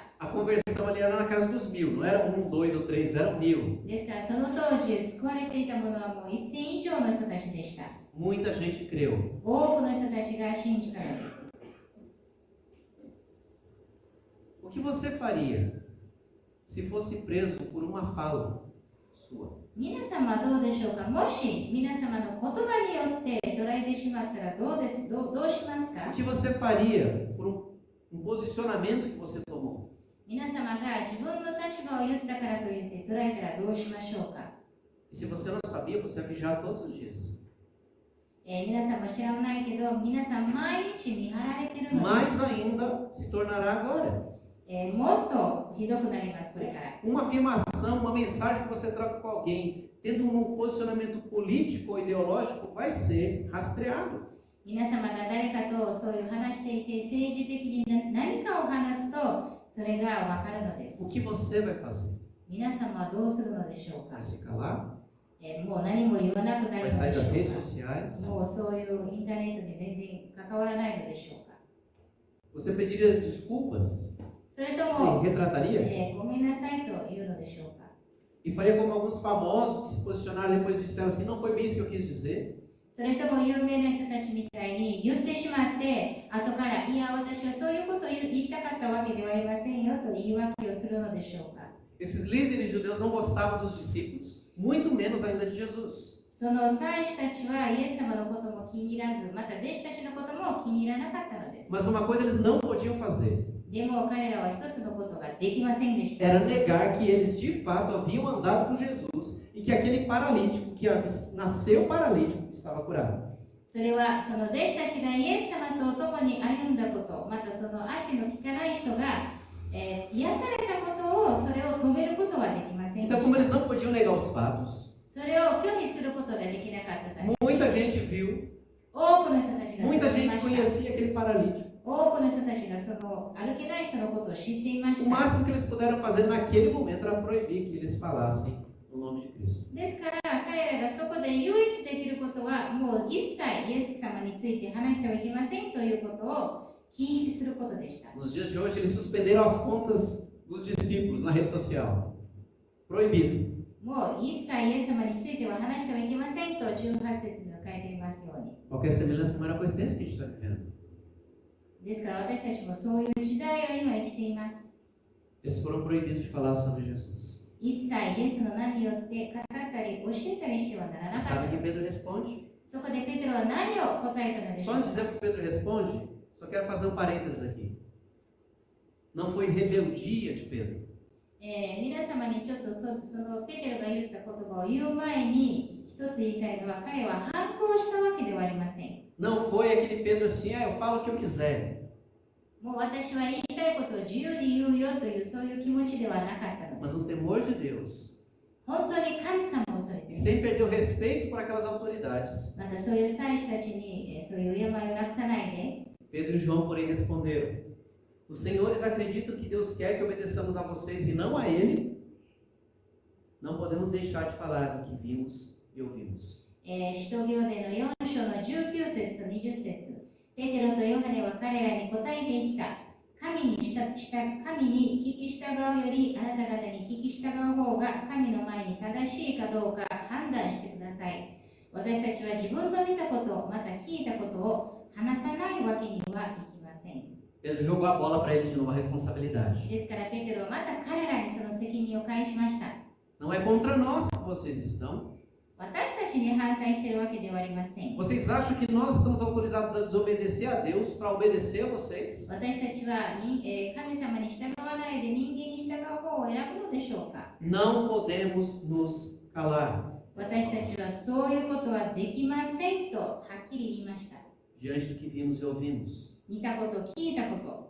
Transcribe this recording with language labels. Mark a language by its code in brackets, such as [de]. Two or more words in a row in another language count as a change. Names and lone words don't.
[pt] A conversão ali era na casa dos 1.000, não era 1, 2 ou 3, eram 1.000. [ja] ですからその当時救われていたものはもう1000以上の人たちでした。 [pt] Muita gente creu. [ja] 多くの人たちが信じたのです。 [pt] O que você faria se fosse preso por uma fala sua? [ja] 皆様はどうでしょうか。もし皆様の言葉によって捉えてしまったらどうしますか。 [pt] O que você faria por um posicionamento que você tomou? [ja] 皆様が自分の立場を言ったからといって捉えたらどうしましょうか。 [pt] E se você não sabia, você ia vigiar todos os dias. [ja] 皆さんも知らないけど、皆さん毎日見張られているので [pt] Mais ainda se tornará agora. [ja] もっとひどくなります、これから。 [pt] Uma afirmação, uma mensagem que você troca com alguém, tendo um posicionamento político ou ideológico, vai ser rastreado. [ja] 皆様が誰かとそういう話していて、政治的に何かを話すと、それがわかるのです。 [pt] O que você vai fazer? [ja] 皆様はどうするのでしょうか。 [pt] Vai se calar? [ja] もう何も言わなくなるの [pt] Vai [ja] で [pt] sair [ja] しょ [pt] das [ja] う [pt] redes [ja] か。 [pt] sociais? [ja] もうそういうインターネットに全然関わらないのでしょうか。 [pt] Você pediria desculpas? [ja] それと [pt] Se [ja] も、 [pt] retrataria? [ja] ごめんなさいというのでしょうか。 [pt] E faria como alguns famosos que se posicionaram e depois disseram assim, não foi bem isso que eu quis dizer? [ja] それとも有名な人たちみたいに言ってしまって後からいや私はそういうことを言いたかったわけではありませんよと言い訳をするのでしょうか。 [pt] Esses líderes judeus não gostavam dos discípulos, muito menos ainda de Jesus. [ja] その祭司たちはイエス様のことも気に入らず、また弟子たちのことも気に入らなかったのです。 [pt] Mas uma coisa eles não podiam fazer [ja] でも彼らは一つのことができませんでした。 [pt] era negar que eles de fato haviam andado com Jesus e que aquele paralítico que nasceu paralítico estava curado. [ja] それはその弟子たちがイエス様と共に歩んだこと、またその足の利かない人が、癒されたことを、それを止めることはできませんで [pt] Então, [ja] し [pt] como [ja] た。 [pt] eles não podiam negar os fatos, [ja] それを拒否することができなかったため、 [pt] muita gente viu, [ja] 多くの人たちが [pt] muita [ja] そう言い [pt] gente [ja] ました。 [pt] conhecia aquele paralítico. [ja] 多くの人たちがその歩けない人のことを知っていま [pt] O [ja] した。 [pt] máximo que eles puderam fazer naquele momento era proibir que eles falassem no nome de Cristo. [ja] ですから彼らがそこで唯一できることはもう一切イエス様について話してはいけませんということを禁止することでした。 [pt] Nos dias de hoje, eles suspenderam as contas dos discípulos na rede social. Proibido. [ja] もう一切イエス様については話してはいけませんと18節には書いてありますように。 [pt] Qualquer semelhança não era coincidência que a gente está vivendo. [ja] ですから私たちもそういう時代を今生きています。 [pt] Eles foram proibidos de falar sobre Jesus. [ja] 一切イエスの名によって語ったり教えたりしてはならなかった [pt] Sabe [ja] の [pt] que [ja] で [pt] Pedro [ja] す。 [pt] responde? [ja] そこでペテロは何を答えたのでしょ [pt] Só [ja] う [pt] antes de [ja] か。 [pt] dizer que Pedro responde, só quero fazer um parênteses aqui. Não foi rebeldia de Pedro. [ja] 皆様にちょっとそのペテロが言った言葉を言う前に一つ言いたいのは彼は反抗したわけではありません。 [pt] Não foi aquele Pedro assim, eu falo o que eu quiser. [ja] もう私は言いたいことを自由に言うよというそういう気持ちではなかったので [pt] Mas [ja] す。 [pt] no temor de Deus. [ja] 本当に神様を恐れ [pt] E [ja] て、 [pt] sem perder o respeito por aquelas autoridades. [ja] またそういう祭司たちにそういう敬いをなくさないで、 [pt] Pedro e João, porém, responderam: Os senhores acreditam que Deus quer que obedeçamos a vocês e não a Ele? Não podemos deixar de falar do que vimos e ouvimos. [ja] 使徒行伝の4章の19節と20節、ペテロとヨハネは彼らに答えて言った。神に聞き従うよりあなた方に聞き従う方が神の前に正しいかどうか判断してください。私たちは自分の見たこと、また聞いたことを話さないわけにはいきません。 [pt] Pedro jogou a bola para ele de novo, a responsabilidade. [ja] ですからペテロはまた彼らにその責任を返しました。 [pt] Não é contra nós que vocês estão. [ja] 私たちに反対しているわけではありません。 [pt] Vocês acham que nós estamos autorizados a desobedecer a Deus para obedecer a vocês? [ja] 私たちは神様に従わないで人間に従う方を選ぶのでしょうか。 [pt] Não podemos nos calar. [ja] 私たちはそういうことはできませんとはっきり言いました。 [pt] diante do que vimos e ouvimos. [ja] 見たこと、聞いたこと。